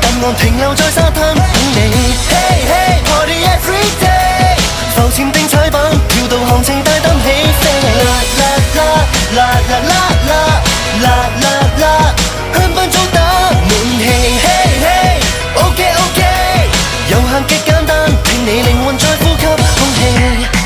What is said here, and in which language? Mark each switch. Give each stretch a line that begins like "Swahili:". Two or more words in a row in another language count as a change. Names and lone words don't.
Cantonese: 浪停留在沙灘等你。
English: Hey hey party every day，
Cantonese: 浮潛定踩板，跳到行程大膽起飛。啦啦啦啦啦啦啦啦啦，香檳早打滿氣。
English: Hey hey OK OK，
Cantonese: 遊行極簡單，聽你靈魂在呼吸空氣。